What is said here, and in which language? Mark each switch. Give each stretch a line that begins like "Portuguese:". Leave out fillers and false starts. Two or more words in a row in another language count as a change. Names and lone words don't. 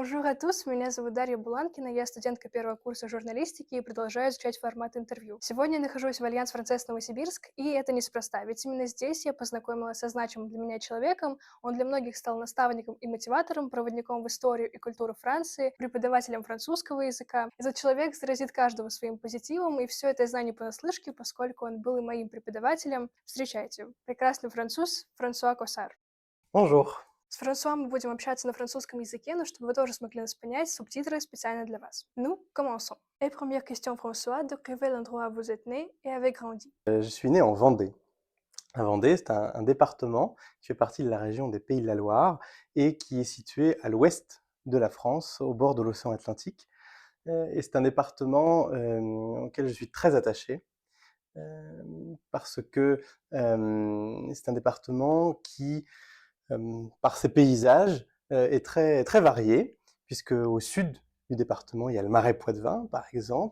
French: à tous,
Russian: меня зовут Дарья Буланкина, я студентка первого курса журналистики и продолжаю изучать формат интервью. Сегодня я нахожусь в Альянс Францесс Новосибирск, и это неспроста, ведь именно здесь я познакомилась со значимым для меня человеком, он для многих стал наставником и мотиватором, проводником в историю и культуру Франции, преподавателем французского языка. Этот человек заразит каждого своим позитивом, и все это я знаю не понаслышке, поскольку он был и моим преподавателем. Встречайте, прекрасный француз Франсуа Коссар.
French: Bonjour.
Russian: С Франсуа мы будем общаться на французском языке, но чтобы вы тоже смогли нас понять, субтитры специально для вас. Ну,
French: commençons. Et première question, François, de quel endroit vous êtes né et avez grandi? Je suis né en Vendée. La Vendée, c'est un département qui fait partie de la région des Pays de la Loire et qui est situé à l'ouest de la France, au bord de l'océan Atlantique. Et c'est un département auquel je suis très attaché parce que c'est un département qui, par ses paysages, est très, très varié, puisque au sud du département, il y a le Marais Poitevin, par exemple.